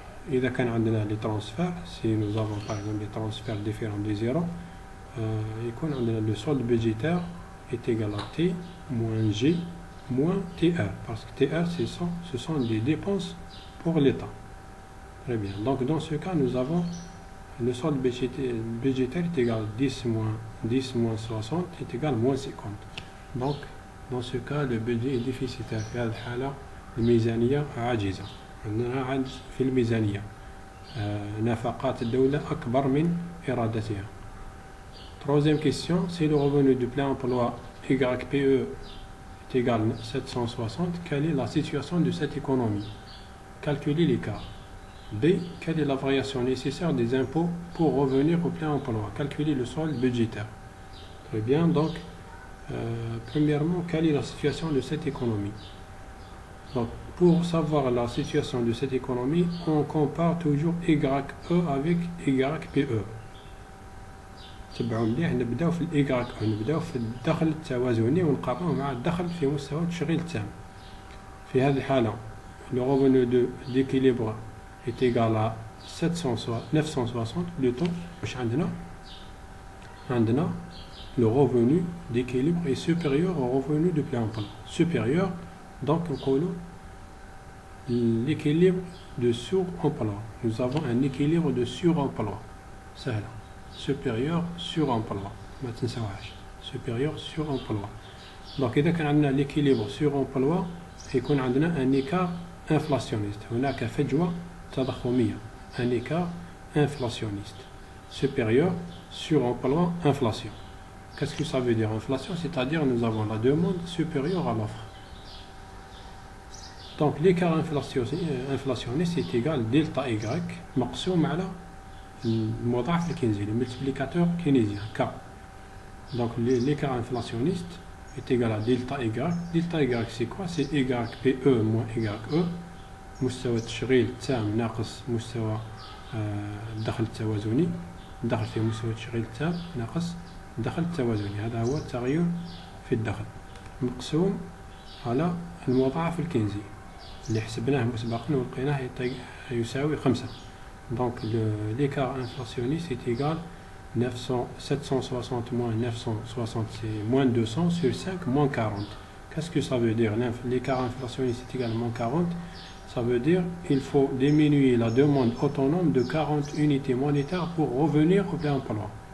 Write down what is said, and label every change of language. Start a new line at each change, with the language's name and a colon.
Arabic: إذا كان عندنا
French: les transferts, si nous avons par exemple des transferts différents de 0,
Arabic: يكون عندنا
French: le solde budgétaire est égal à T moins G moins TR, parce que TR ce sont des dépenses pour l'État. Très bien, donc dans ce cas nous avons le solde budgétaire est égal à 10 moins 60 est égal à moins 50. Donc dans ce cas le budget est déficitaire.
Arabic: في هذه الحالة الميزانية عاجزة. عندنا عجز في الميزانية. نفقات الدولة أكبر من إرادتها.
French: Troisième question, si le revenu du plein emploi YPE est égal à 760, quelle est la situation de cette économie? Calculer l'écart. B. Quelle est la variation nécessaire des impôts pour revenir au plein emploi? Calculer le solde budgétaire. Très bien, donc premièrement, quelle est la situation de cette économie? Donc, pour savoir la situation de cette économie, on compare toujours YE avec YPE.
Arabic: تبعوا مليح نبداو في الإي نبداو في الدخل التوازني ونقارنوه مع الدخل في مستوى التشغيل التام. في هذه الحالة
French: le revenu d'équilibre est égal à 960 plutôt.
Arabic: واش عندنا
French: le revenu d'équilibre est supérieur au revenu de plein emploi. Supérieur, donc
Arabic: نقولوا
French: l'équilibre de suremploi. Nous avons un équilibre de suremploi.
Arabic: سهلة.
French: Supérieur suremploi.
Arabic: ما تنساوهاش.
French: Supérieur suremploi. Donc
Arabic: إذا كان عندنا
French: l'équilibre suremploi
Arabic: يكون عندنا
French: un écart inflationniste.
Arabic: هناك فجوة تضخمية.
French: Un écart inflationniste. Supérieur suremploi inflation. Qu'est-ce que ça veut dire inflation? C'est-à-dire nous avons la demande supérieure à l'offre. Donc l'écart inflationniste est égal à delta Y
Arabic: مقسوم على المضاعف الكينزي,
French: le multiplicateur keynésien K. Donc l'écart inflationniste est égal à delta Y. Delta Y c'est quoi? C'est YPE moins YE
Arabic: مستوى التشغيل التام ناقص مستوى الدخل التوازني. الدخل في مستوى التشغيل التام ناقص الدخل التوازني. هذا هو التغير في الدخل مقسوم على المضاعف الكينزي اللي حسبناه مسبقا ولقيناه يساوي 5.
French: Donc l'écart inflationniste est égal 760 moins 960 c'est moins 200 sur 5 moins 40. Qu'est-ce que ça veut dire? L'écart inflationniste est égal à moins 40. Ça veut dire qu'il faut diminuer la demande autonome de 40 unités monétaires pour revenir au plein emploi.